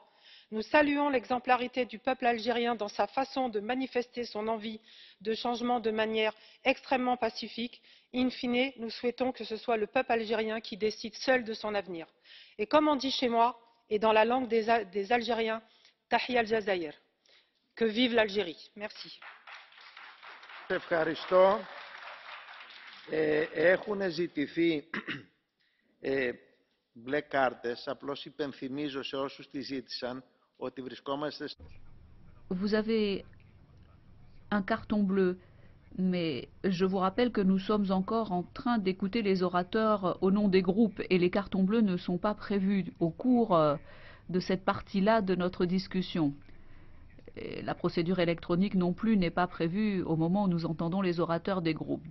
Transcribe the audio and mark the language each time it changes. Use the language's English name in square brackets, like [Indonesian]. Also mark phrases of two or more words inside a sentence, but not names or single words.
[French] Nous saluons l'exemplarité du peuple algérien dans sa façon de manifester son envie de changement de manière extrêmement pacifique. In fine, nous souhaitons que ce soit le peuple algérien qui décide seul de son avenir. Et comme on dit chez moi, et dans la langue des Algériens, [Arabic] تحيا الجزائر. [French] Que vive l'Algérie. Merci. [Greek] Έχουν ζητηθεί μπλε κάρτες. Απλώς υπενθυμίζω σε όσους τη ζήτησαν ότι βρισκόμαστε... [French] Vous avez un carton bleu, mais je vous rappelle que nous sommes encore en train d'écouter les orateurs au nom des groupes et les cartons bleus ne sont pas prévus au cours de cette partie-là de notre discussion. Et la procédure électronique non plus n'est pas prévue au moment où nous entendons les orateurs des groupes.